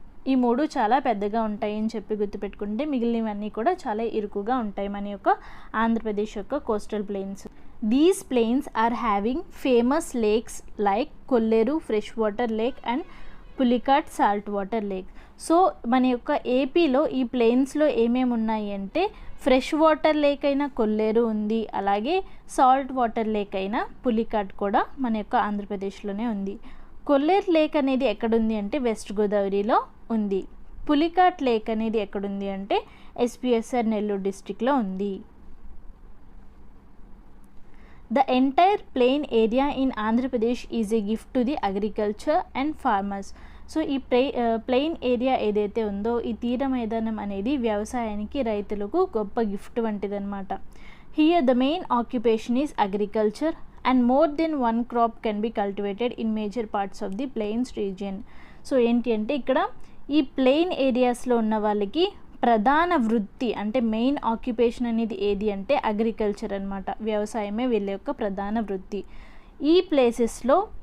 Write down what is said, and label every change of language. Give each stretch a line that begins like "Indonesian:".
Telugu: ఈ మూడు చాలా పెద్దగా ఉంటాయి అని చెప్పి గుర్తుపెట్టుకుంటే మిగిలినవన్నీ కూడా చాలా ఇరుకుగా ఉంటాయి మన యొక్క ఆంధ్రప్రదేశ్ యొక్క coastal plains.
English: These plains are having famous lakes like Kolleru freshwater lake and Pulicat saltwater lake.
Telugu: So మన యొక్క ఏపీలో ఈ ప్లెయిన్స్లో ఏమేమి ఉన్నాయి అంటే ఫ్రెష్ వాటర్ లేక్ అయిన కొల్లేరు ఉంది, అలాగే సాల్ట్ వాటర్ లేక్ అయిన పులికాట్ కూడా మన యొక్క ఆంధ్రప్రదేశ్లోనే ఉంది. కొల్లేరు లేక్ అనేది ఎక్కడుంది అంటే వెస్ట్ గోదావరిలో ఉంది. పులికాట్ లేక్ అనేది ఎక్కడుంది అంటే ఎస్పీఎస్ఆర్ నెల్లూరు డిస్టిక్లో ఉంది.
English: The entire plain area in Andhra Pradesh is a gift to the agriculture and farmers.
Telugu: So ఈ ప్లెయిన్ ఏరియా ఏదైతే ఉందో ఈ తీర మైదానం అనేది వ్యవసాయానికి రైతులకు గొప్ప gift వంటిదన్నమాట.
English: Here the main occupation is agriculture and more then one crop can be cultivated in major parts of the plains region.
Telugu: So ఏంటి అంటే ఇక్కడ ఈ ప్లెయిన్ ఏరియాస్లో ఉన్న వాళ్ళకి ప్రధాన వృత్తి అంటే మెయిన్ ఆక్యుపేషన్ అనేది ఏది అంటే అగ్రికల్చర్ అనమాట. వ్యవసాయమే వీళ్ళ యొక్క ప్రధాన వృత్తి. ఈ ప్లేసెస్లో